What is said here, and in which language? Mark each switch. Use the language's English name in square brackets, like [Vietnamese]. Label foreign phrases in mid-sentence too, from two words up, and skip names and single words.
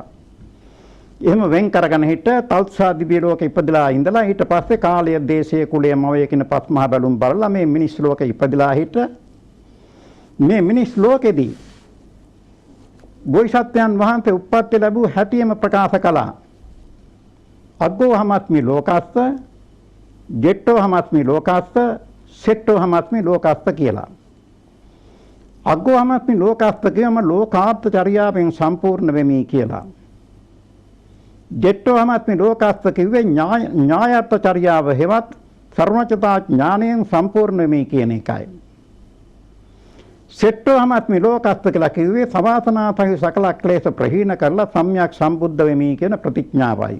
[Sinhala] එහෙම වෙන් කරගෙන හිට තල්සා දිව්‍ය ලෝකෙ ඉපදලා ඉඳලා ඊට පස්සේ කාලය, දේශය, කුලය, මවය කියන පස් මහ බැලුම් බලලා මේ මිනිස් ලෝකෙ ඉපදලා හිට මේ මිනිස් ලෝකෙදී බෝධිසත්වයන් වහන්සේ උප්පත්ති ලැබූ හැටිම ප්‍රකාශ කළා. [Pali] අග්ගෝ හමස්මි ලෝකස්ස, ජෙට්ටෝ හමස්මි ලෝකස්ස, සෙට්ටෝ හමස්මි ලෝකස්ස කියලා. අග්ගෝ හමස්මි ලෝකස්ස [Sinhala] කියම ලෝකාර්ථ චර්යාවෙන් සම්පූර්ණ වෙමි කියලා. [Pali] ජෙට්ටෝ හමස්මි ලෝකස්ස [Sinhala] කිව්වේ ඥායත්ව චර්යාව හෙවත් සර්වඥතා ඥාණයෙන් සම්පූර්ණ වෙමි කියන එකයි. [Pali] සෙට්ටෝ හමස්මි ලෝකස්ස [Sinhala] කියලා කිව්වේ සවාසනාපහි සකල ක්ලේශ ප්‍රහීන කරලා සම්‍යක් සම්බුද්ධ වෙමි කියන ප්‍රතිඥාවයි.